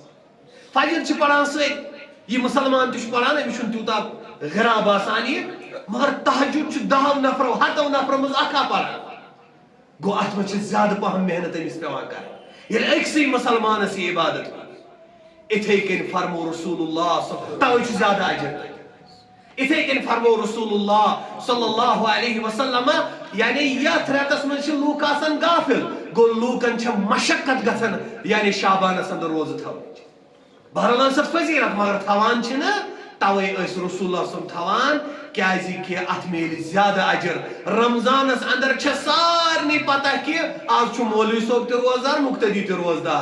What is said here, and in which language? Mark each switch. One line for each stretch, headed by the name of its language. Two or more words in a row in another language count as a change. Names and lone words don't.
Kashmiri: فجر چھِ پران سۭتۍ یہِ مُسلمان تہِ چھُ پران أمِس چھُنہٕ تیوٗتاہ گِران باسان یہِ. مگر تہجُد چھُ 10 نفرو 100 نفرو منٛز اکھا پران. گوٚو اتھ منٛز چھِ زیادٕ پہم محنت أمِس پیٚوان کرٕنۍ ییٚلہِ أکسٕے مُسلمانس یہِ عبادت. اِتھے کٔنۍ فرمو رسول اللہ توے چھُ زیادٕ اجر. اِتھے کٔنۍ فرمو رسول اللہ
Arabic: صلی اللہ علیہ وسلم
Kashmiri: یعنی یتھ رٮ۪تس منٛز چھِ لوٗکھ آسان غافل. گوٚو لوٗکن چھِ مشقت گژھان یعنی شعبانس اندر روزٕ تھاوٕنۍ. بہرحال ٲس اتھ فضیٖلت مگر تھاوان چھِنہٕ توے ٲسۍ رسول اللہ صٲب تھاوان کیٛازِ کہِ اتھ میلہِ زیادٕ اجر. رمضانس اندر چھےٚ سارنٕے پتہ کہِ آز چھُ مولوی صٲب تہِ روزدار مُقتدی تہِ روزدار.